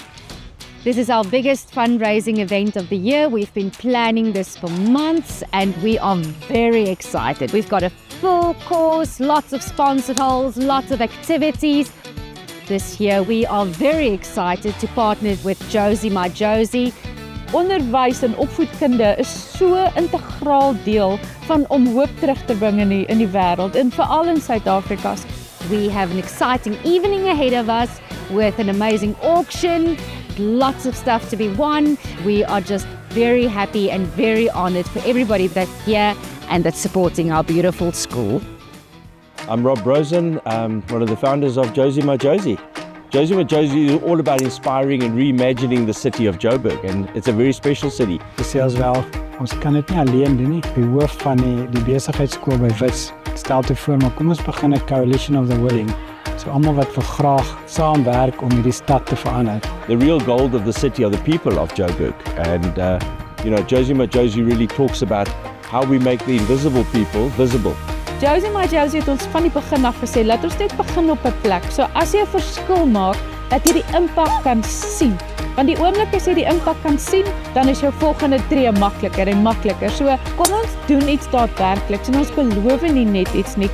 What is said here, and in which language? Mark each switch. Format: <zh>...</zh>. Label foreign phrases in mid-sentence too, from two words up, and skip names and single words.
<en>This is our biggest fundraising event of the year. We've been planning this for months and we are very excited. We've got a full course, lots of sponsored holes, lots of activities. This year we are very excited to partner with Josie My Josie.</en> <af>Onderwys en opvoedkunde is so 'n integraal deel van om hoop terug te bring in die wêreld en veral in Suid-Afrika.</af> <en>We have an exciting evening ahead of us with an amazing auction, lots of stuff to be won. We are just very happy and very honored for everybody that's here and that's supporting our beautiful school. I'm Rob Rosen, one of the founders of Josie My Josie. Josie My Josie is all about inspiring and reimagining the city of Joburg, and it's a very special city.</en> <af>Selfs wel, ons kan dit nie alleen doen nie. Die hoof van die besigheidskool by Wits stel te voor, maar kom ons begin 'n</af> <en>coalition of the willing.</en> <af>So almal wat vir graag saamwerk om hierdie stad te verander.</af> <en>The real gold of the city are the people of Joburg, and Josie My Josie really talks about how we make the invisible people visible.</en> <af>Josie My Josie het ons van die begin af gesê, laat ons net begin op 'n plek. So as jy 'n verskil maak, dat jy die impak kan sien. Want die oomblik as jy die impak kan sien, dan is jou volgende tree makliker en makliker. So kom ons doen iets daadwerkliks en ons beloof nie net iets nie.</af>